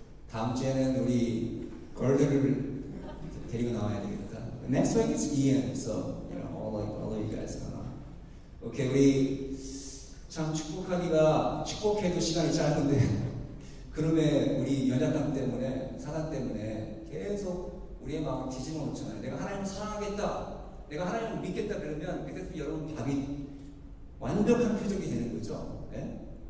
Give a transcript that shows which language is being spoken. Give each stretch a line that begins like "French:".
Korean: 다음 주에는 우리 걸들을 데리고 나와야 되겠다.
English: Next week is Ian, so all of you guys come on.
Korean: Okay, 우리 참 축복해도 시간이 짧은데 그러면 우리 연약함 때문에 사단 때문에 계속 우리의 마음을 뒤집어 놓잖아요. 내가 하나님을 사랑하겠다, 내가 하나님을 믿겠다 그러면 그때 여러분 답이 완벽한 표적이 되는 거죠. 네?